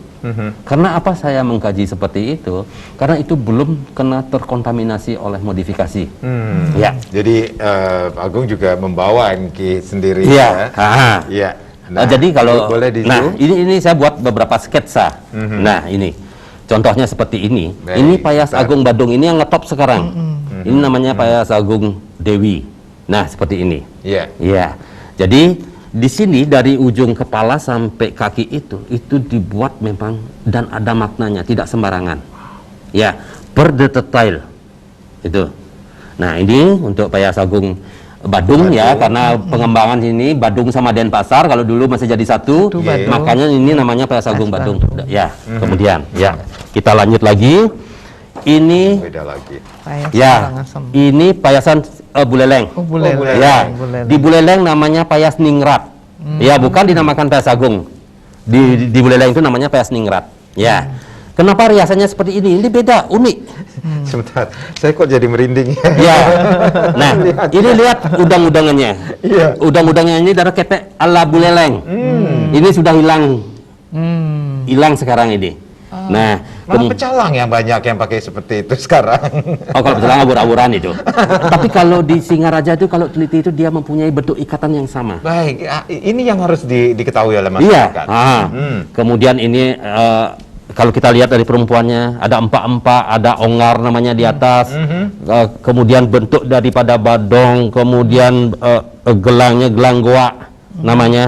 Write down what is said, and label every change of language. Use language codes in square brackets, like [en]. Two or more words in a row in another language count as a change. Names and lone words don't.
[id] Karena apa saya mengkaji seperti itu? Karena itu belum kena terkontaminasi oleh modifikasi. Ya. Jadi Agung juga membawa Ki sendiri. Iya. Ya. Nah, jadi kalau boleh ini saya buat beberapa sketsa. Nah, ini contohnya seperti ini. Baik, ini payas agung Badung ini yang ngetop sekarang. Ini namanya payas agung Dewi. Nah, seperti ini. Iya. Ya. Jadi di sini dari ujung kepala sampai kaki itu dibuat memang dan ada maknanya, tidak sembarangan. Ya, per detail. Itu. Nah, ini untuk payas agung Badung ya, karena pengembangan ini Badung sama Denpasar kalau dulu masih jadi satu, makanya ini namanya payas agung Badung. Ya, kemudian ya. Kita lanjut lagi. Ini beda lagi. Ya, ini payasan Buleleng. Buleleng. Ya, di Buleleng namanya payas ningrat. Ya, bukan dinamakan payas agung. Di Buleleng itu namanya payas ningrat. Ya. Kenapa riasannya seperti ini? Ini beda, unik. Sebentar, saya kok jadi merinding. Ya. Nah, ini lihat udang-udangannya. Iya. Udang-udangannya ini dari kepek ala Buleleng. Ini sudah hilang. Hilang sekarang ini. Nah, malah pecalang yang banyak yang pakai seperti itu sekarang. Oh, kalau pecalang abur-aburan itu. Tapi kalau di Singaraja itu kalau teliti itu dia mempunyai bentuk ikatan yang sama. Baik, ini yang harus diketahui oleh Iya. masyarakat. Kemudian ini kalau kita lihat dari perempuannya ada empak-empak, ada ongar namanya di atas. Kemudian bentuk daripada badong, kemudian gelangnya gelang goa namanya.